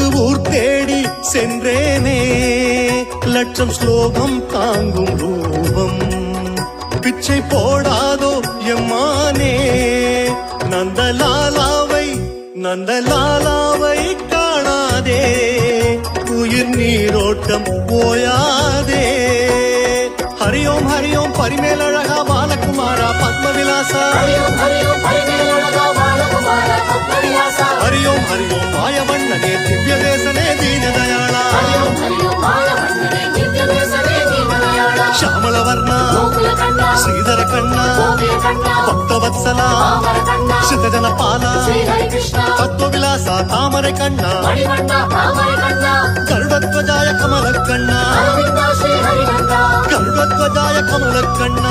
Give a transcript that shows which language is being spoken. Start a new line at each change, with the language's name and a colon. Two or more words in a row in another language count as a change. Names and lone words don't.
Tamil: ஊர் தேடி சென்றேனே லட்சம் ஸ்லோகம் தாங்கும் ரூபம் பிச்சை போடாதோ எம்மானே நந்தலாலாவை நந்தலாலாவை காணாதே உயிர் நீரோட்டம் போயாதே ஹரி ஓம் பரிமேலழகா பாலகுமாரா பத்மவிலாச ஹரி ஓம் பரிமேலழகா பாலகுமார பத்மவிலாச ஹரி ஓம் மாயவண்ணனே திவ்ய தேசனே தீனதயாளா ஹரி ஓம் மாயவண்ணனே திவ்ய தேசனே தீனதயாளா
Telugu: శ్యామలవర్ణ గోకుల కన్నా శ్రీధర కన్నా గోపియ కన్నా భక్తవత్సల పామర కన్నా శితజన పాల శ్రీ హరి కృష్ణ తత్వ విలాస తామర కన్నా మణివన్న తామర కన్నా గరుడధ్వజాయ కమల కన్నా అరవింద శ్రీ హరి కన్నా గరుడధ్వజాయ కమల కన్నా